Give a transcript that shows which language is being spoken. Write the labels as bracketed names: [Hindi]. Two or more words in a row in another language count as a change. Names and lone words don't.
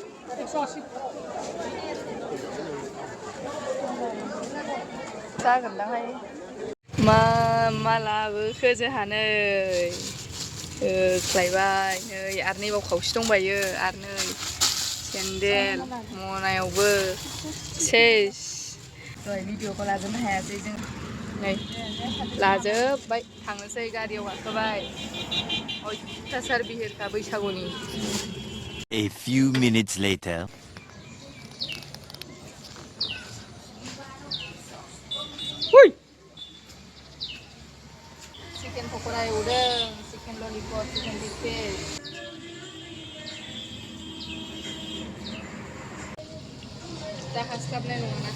[Bodo] जागोनदांहाय मा लाबोखो जोंहा नै होख्लायबाय नै आरो नैबाव खावसे दंबायो आरो नै सेन्देल मनायावबो सेस दहाय भिडिअखौ लाजोबनो हायासै जों नै लाजोबबाय थांनोसै गारियाव गाखोबाय अयथासार बिहिरखा बैसागुनि [English] A few minutes later. [Bodo] चिकेन पक'रा एवदों [English] chicken lollipop chicken big piece [Bodo] जाखास्लाबनाय नङाना